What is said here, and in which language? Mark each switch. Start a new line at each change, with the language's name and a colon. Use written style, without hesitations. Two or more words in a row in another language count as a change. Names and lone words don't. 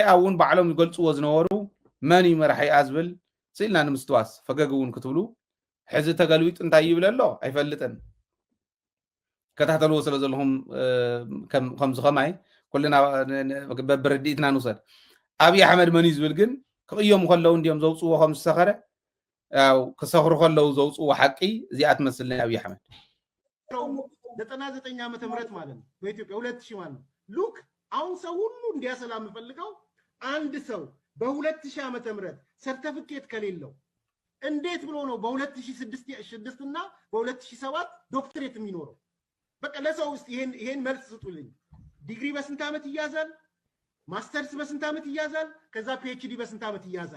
Tigrinya: እውን ባዕሎም ይገልፅዎ ዝነበሩ መን እዩ መራሒኣ ዝብል ስኢልና ንምስትዋስ ፈገግ እውን ክትብሉ ሕዚ ተገልቢጡ እንታይ ይብል ኣሎ ኣይፈልጥን ከታተልዎ ስለ ዘለኹም ከምዚ ኸማይ ኩልና በብርዲእትና ንውሰድ ኣብይ ኣሕመድ መን እዩ ዝብል ግን ክቕዮም ከለዉ እንዲኦም ዘውፅዎ ከም ዝሰኸረ ያው ክሰኽሩ ከለዉ ዘውፅዎ ሓቂ እዚኣ ትመስል ናይ ኣብይ ኣሕመድ
Amharic: 99 ዓመተ ምህረት ማለት ነው በኢትዮጵያ 2000 ማለት ነው ሉክ አሁን ሰው ሁሉ እንዲያሰላ የምፈልገው አንድ ሰው በ2000 ዓመተ ምህረት ሰርተፊኬት ከሌለው እንዴት ብሎ ነው በ2006 እና በ2007 ዶክትሬት የሚኖረው በቃ ለሰው ውስጥ ይሄን መልስ ስጡልኝ ዲግሪ በስንት ዓመት ይያዛል ማስተርስ በስንት ዓመት ይያዛል ከዛ ፒኤችዲ በስንት ዓመት ይያዛል